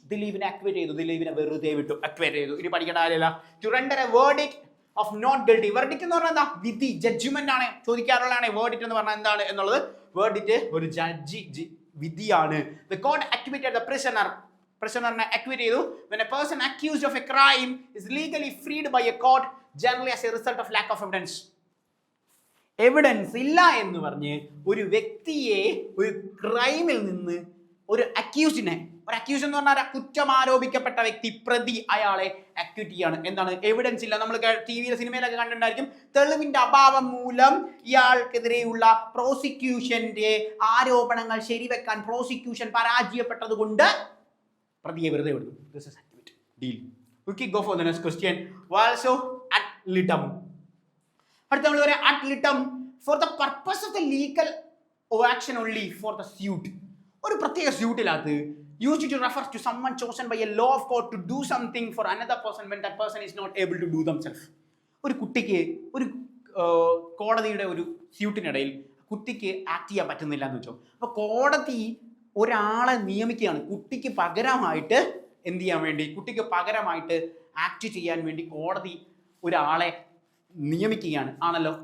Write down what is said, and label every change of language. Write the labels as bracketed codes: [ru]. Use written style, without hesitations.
[ml] ദിലീപിനെ അക്വിറ്റ് ചെയ്തു, ദിലീപിനെ വെറുതെ വിട്ടു, അക്വൈറ്റ് ചെയ്തു. ഇനി പഠിക്കേണ്ട കാര്യമില്ല. [en] To render a verdict of not guilty. [ml] Verdict എന്ന് പറഞ്ഞാൽ എന്താ? വിധി, ജഡ്ജ്മെന്റ് ആണ് ചോദിക്കാറുള്ളതാണ്. വേർഡിക്റ്റ് എന്ന് പറഞ്ഞാൽ എന്താണ് എന്നുള്ളത്? വേർഡിക്റ്റ് ഒരു ജഡ്ജി വിധിയാണ്. [en] The court acquitted the prisoner acquitted ചെയ്തു. When a person accused of a crime is legally freed by a court, generally as a result of lack of evidence. [ml] Evidence ഇല്ല എന്ന് പറഞ്ഞ് ഒരു വ്യക്തിയെ ഒരു ക്രൈമിൽ നിന്ന് ഒരു അക്യൂസിനെ, ഒരു അക്യൂസ് എന്ന് പറഞ്ഞാൽ കുറ്റം ആരോപിക്കപ്പെട്ട വ്യക്തി, പ്രതി, അയാളെ അക്യൂറ്റ് ചെയ്യാണ്. എന്താണ്? എവിഡൻസ് ഇല്ല. നമ്മൾ ടി വിയിലെ സിനിമയിലൊക്കെ കണ്ടിട്ടുണ്ടായിരിക്കും. തെളിവിന്റെ അഭാവം മൂലം ഇയാൾക്കെതിരെയുള്ള പ്രോസിക്യൂഷന്റെ ആരോപണങ്ങൾ ശരിവെക്കാൻ പ്രോസിക്യൂഷൻ പരാജയപ്പെട്ടത് കൊണ്ട് പ്രതിയെ വെറുതെ വിടുന്നു. [en] This is acquit. Deal. Okay, go for the next question. Also ad litem. [ml] അടുത്ത നമ്മൾ പറയാം [en] ad litem for the purpose of the legal action only for the suit. [ml] ഒരു പ്രത്യേക സ്യൂട്ടിനകത്ത് [en] used to refer to someone chosen by a law of court to do something for another person when that person is not able to do themselves. [ml] ഒരു കുട്ടിക്ക് ഒരു കോടതിയുടെ ഒരു സ്യൂട്ടിനിടയിൽ കുട്ടിക്ക് act ചെയ്യാൻ പറ്റുന്നില്ല എന്ന് വെച്ചോ. അപ്പോൾ കോടതി ഒരാളെ നിയമിക്കുകയാണ് കുട്ടിക്ക് പകരമായിട്ട് എന്ത് ചെയ്യാൻ വേണ്ടി, കുട്ടിക്ക് പകരമായിട്ട് ആക്ട് ചെയ്യാൻ വേണ്ടി കോടതി ഒരാളെ നിയമിക്കുകയാണ് ആണല്ലോ.